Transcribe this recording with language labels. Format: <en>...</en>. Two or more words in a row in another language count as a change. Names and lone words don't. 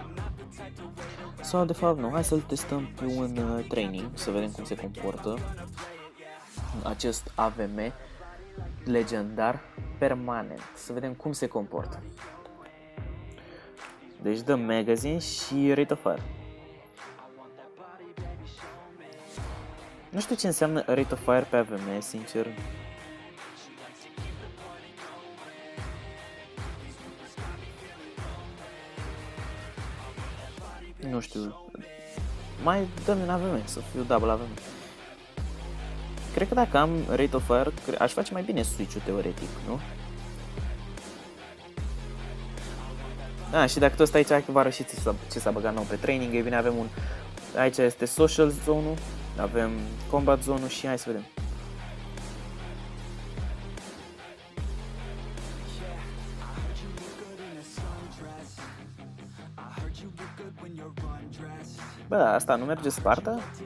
<ro>Sau de fapt nu, hai să-l testăm pe un training, să vedem cum se comportă acest AVM legendar permanent. Să vedem cum se comportă. Deci dăm magazine și</ro> <en>rate of fire.</en> <ro>Nu știu ce înseamnă</ro> <en>rate of fire</en> <ro>pe AVM, sincer. Nu știu. Mai dăm în AVM, să fiu double AVM. Cred că dacă am</ro> <en>rate of fire,</en> <ro>aș face mai bine switch-ul teoretic, nu? Da, și dacă tot stai aici, vă arăt și ce s-a băgat nou pe training. Ei bine, avem un... Aici este</ro> <en>social zone-ul,</en> <ro>avem</ro> <en>combat zone-ul</en> <ro>și hai să vedem. Bă, asta nu merge Sparta?</ro>